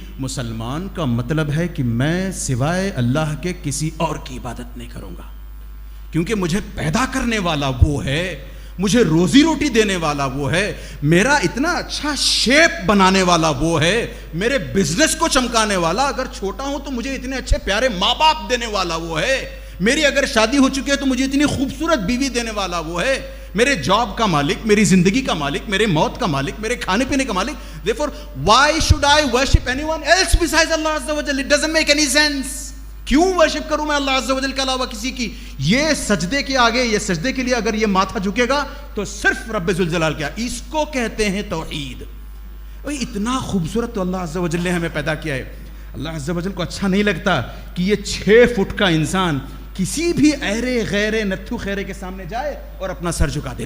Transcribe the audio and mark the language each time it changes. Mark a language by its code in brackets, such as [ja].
[ur] مسلمان کا مطلب ہے کہ میں سوائے اللہ کے کسی اور کی عبادت نہیں کروں گا, کیونکہ مجھے پیدا کرنے والا وہ ہے, مجھے روزی روٹی دینے والا وہ ہے, میرا اتنا اچھا شیپ بنانے والا وہ ہے, میرے بزنس کو چمکانے والا, اگر چھوٹا ہوں تو مجھے اتنے اچھے پیارے ماں باپ دینے والا وہ ہے, میری اگر شادی ہو چکی ہے تو مجھے اتنی خوبصورت بیوی دینے والا وہ ہے, میرے جاب کا مالک, میری زندگی کا مالک, میرے موت کا مالک, میرے کھانے پینے کا مالک. [en] Therefore, why should I worship anyone else besides Allah Azza wa Jal? It doesn't make any sense. [ur] کیوں ورشپ کروں میں اللہ عز و جل کے علاوہ کسی کی؟ یہ سجدے کے آگے, یہ سجدے کے لیے اگر یہ ماتھا جھکے گا تو صرف رب ذوالجلال کیا, اس کو کہتے ہیں توحید. اتنا خوبصورت تو اللہ عز و جل نے ہمیں پیدا کیا ہے. اللہ عز و جل کو اچھا نہیں لگتا کہ یہ 6 فٹ کا انسان کسی بھی ایرے غیرے نتھو خیرے کے سامنے جائے اور اپنا سر جھکا دے.